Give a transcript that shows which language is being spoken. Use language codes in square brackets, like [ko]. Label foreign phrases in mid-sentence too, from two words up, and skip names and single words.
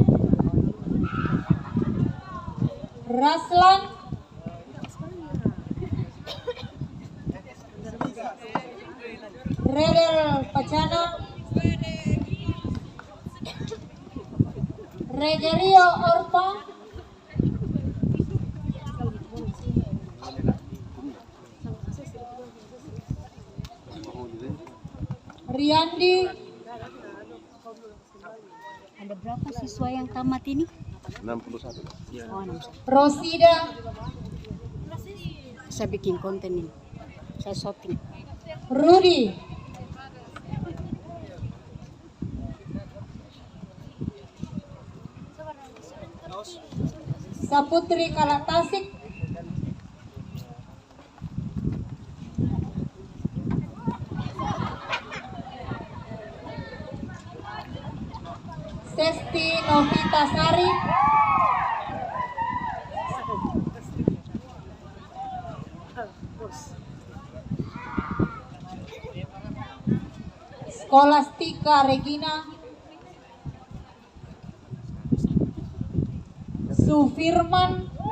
[id] Raslan, Redel Pacana, Regerio Orpa, Riyandi, Ada berapa siswa yang tamat ini? 61. Oh, 61. Rosida, Saya bikin konten ini. Saya shooting. Rudi, Saputri Kalatasik, Sesti Novitasari, Skolastika Regina, Sufirman,